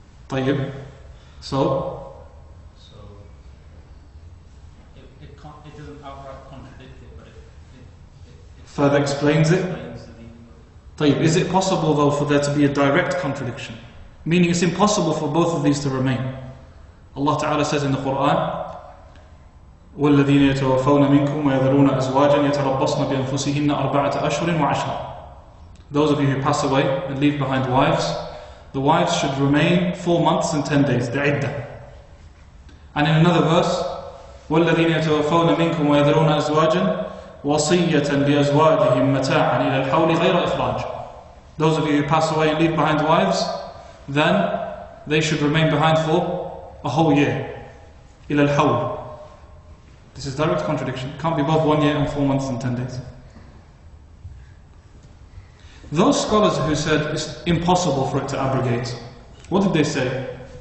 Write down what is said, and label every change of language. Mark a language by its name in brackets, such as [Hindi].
[Arabic] طيب. [English] So it doesn't outright contradict it, but it further explains it. explains the meaning of [Arabic] طيب. [English] Is it possible though for there to be a direct contradiction? Meaning it's impossible for both of these to remain. Allah Ta'ala says in the Quran, [Arabic] وَالَّذِينَ يَتَوَفَّوْنَ مِنْكُمْ وَيَذَرُونَ أَزْوَاجًا يَتَرَبَّصْنَ بِأَنفُسِهِنَّ أَرْبَعَةَ أَشْهُرٍ وَعَشْرًا. [English] Those of you who pass away and leave behind wives, the wives should remain 4 months and 10 days, the iddah. And in another verse, [Arabic] وَالَّذِينَ يَتَوَفَّوْنَ مِنْكُمْ وَيَذَرُونَ أَزْوَاجًا وَصِيَّةً لِأَزْوَاجِهِمْ مَتَاعًا إِلَى الْحَوْلِ غَيْرَ إِخْرَاجٍ. [English] Those of you who pass away and leave behind wives, then they should remain behind for a whole year. [Arabic] إِلَى الْحَوْلِ. [English] This is direct contradiction. It can't be both 1 year and 4 months and 10 days. Those scholars who said it's impossible for it to abrogate, what did they say?